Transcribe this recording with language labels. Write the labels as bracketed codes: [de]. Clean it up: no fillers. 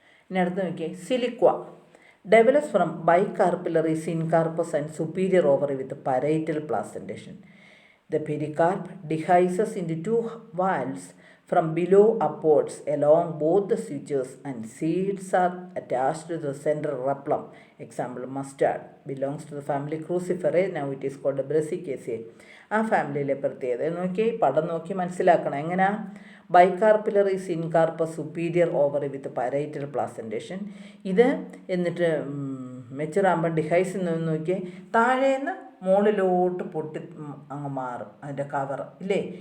[ml] ഇനി അടുത്ത് നോക്കിയേ, [en] Siliqua. Develops from bicarpellary syncarpous and superior ovary with parietal placentation. The pericarp dehisces into 2 valves from below upwards along both the sutures and seeds are attached to the central rhiplum. Example, mustard belongs to the family Cruciferae. Now it is called Brassicaceae. [ml] ആ ഫാമിലിയിലെ പ്രത്യേകത നോക്കി പടം നോക്കി മനസ്സിലാക്കണം. എങ്ങനെയാ? [en] Bicarpellary syncarpous superior ovary with parietal placentation. [ml] ഇത് എന്നിട്ട് മെച്ചുറാകുമ്പോൾ ഡിഹൈസ് നോക്കിയേ താഴേന്ന് മുകളിലോട്ട് പൊട്ടി അങ്ങ് മാറും അതിൻ്റെ കവർ, ഇല്ലേ?